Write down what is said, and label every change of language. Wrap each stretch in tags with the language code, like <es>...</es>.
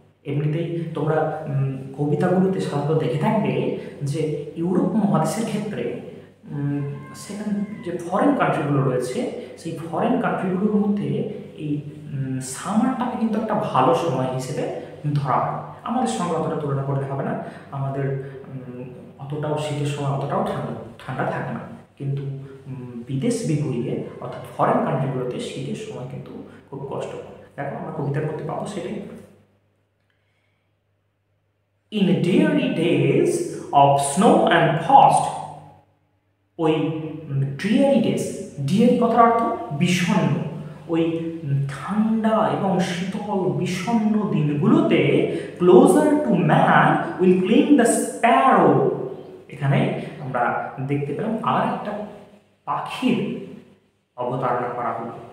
<bn>এমনিতেই তোমরা কবিতাগুলোতে সাধারণত দেখে থাকবে যে ইউরোপ মহাদেশের ক্ষেত্রে সেখানে যে ফরেন কান্ট্রিগুলো রয়েছে, সেই ফরেন কান্ট্রিগুলোর মধ্যে এই সামারটাকে কিন্তু একটা ভালো সময় হিসেবে ধরা হয়। আমাদের সঙ্গে অতটা তুলনা করতে হবে না, আমাদের অতটাও শীতের সময় অতটাও ঠান্ডা থাকে না, কিন্তু বিদেশ বিভূঁইয়ে অর্থাৎ ফরেন কান্ট্রিগুলোতে শীতের সময় কিন্তু খুব কষ্ট। দেখো আমরা কবিতার মধ্যে পাবো সেটাই,</bn> <en>in dreary days of snow and frost.</en> <bn>ওই dreary days, dreary কথার অর্থ বিষণ্ণ, ওই ঠান্ডা এবং শীতল বিষণ্ণ দিনগুলোতে</bn> <en>closer to man will cling the sparrow.</en> <bn>এখানে আমরা দেখতে পেলাম আর একটা পাখির অবতারণা করা হলো।</bn>